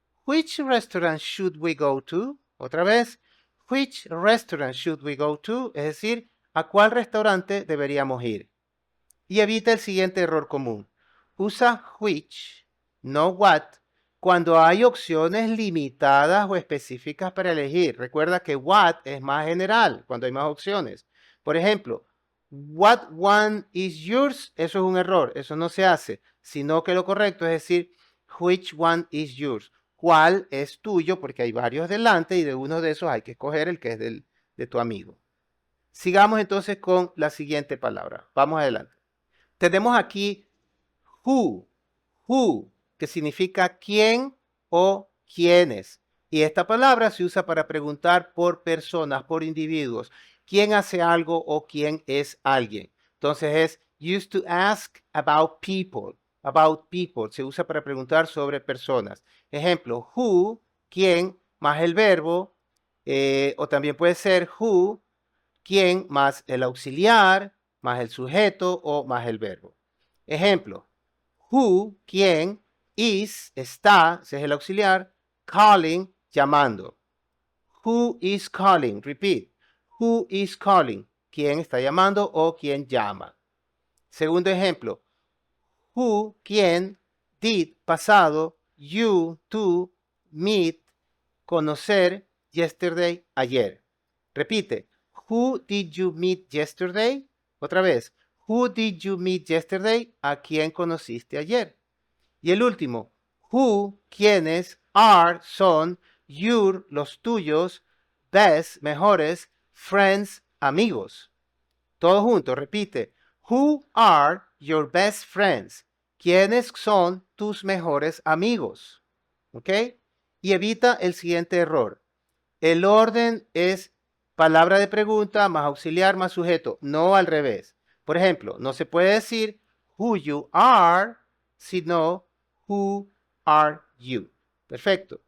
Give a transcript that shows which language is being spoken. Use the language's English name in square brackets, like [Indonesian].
[English] Which restaurant should we go to? [Spanish] Otra vez. [English] Which restaurant should we go to? [Spanish] Es decir, ¿a cuál restaurante deberíamos ir? Y evita el siguiente error común. Usa which, no what, cuando hay opciones limitadas o específicas para elegir. Recuerda que what es más general cuando hay más opciones. Por ejemplo, [English] what one is yours, [Spanish] eso es un error, eso no se hace, sino que lo correcto es decir [English] which one is yours. [Spanish] ¿Cuál es tuyo? Porque hay varios delante y de uno de esos hay que escoger el que es de tu amigo. Sigamos entonces con la siguiente palabra. Vamos adelante. Tenemos aquí who, que significa quién o quiénes. Y esta palabra se usa para preguntar por personas, por individuos. ¿Quién hace algo o quién es alguien? Entonces es [English] used to ask about people. About people. [Spanish] Se usa para preguntar sobre personas. Ejemplo, who, quién, más el verbo. O también puede ser who, quién, más el auxiliar, más el sujeto o más el verbo. Ejemplo, who, quién, Is, está, ese es el auxiliar. [English] Calling, llamando. Who is calling? Repeat. Who is calling? [Spanish] ¿Quién está llamando o quién llama? Segundo ejemplo. Who, quién, did, pasado, you, tú, meet, conocer, yesterday, ayer. Repite. [English] Who did you meet yesterday? [Spanish] Otra vez. [English] Who did you meet yesterday? [Spanish] ¿A quién conociste ayer? Y el último. Who, quiénes, are, son, your, los tuyos, best, mejores, friends, amigos. Todo junto, repite. [English] Who are your best friends? [Spanish] ¿Quiénes son tus mejores amigos? ¿Ok? Y evita el siguiente error. El orden es palabra de pregunta más auxiliar más sujeto, no al revés. Por ejemplo, no se puede decir [English] who you are, [Spanish] sino [English] who are you. [Spanish] Perfecto.